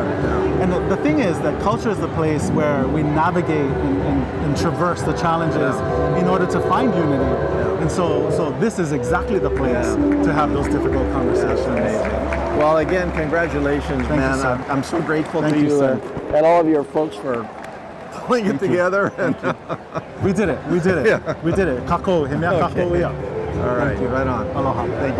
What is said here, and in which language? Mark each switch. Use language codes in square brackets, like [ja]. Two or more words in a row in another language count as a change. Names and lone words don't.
[en] And the thing is that culture is the place where we navigate and traverse the challenges in order to find unity. And so this is exactly the place to have those difficult conversations. Well, again, congratulations, Thank man. you, sir. I'm so grateful Thank to you, you sir. and all of your folks for pulling it together. We did it. We did it. We did it. [haw] Kako, himea kako ia. [en] All right, right on. Aloha. Thank you.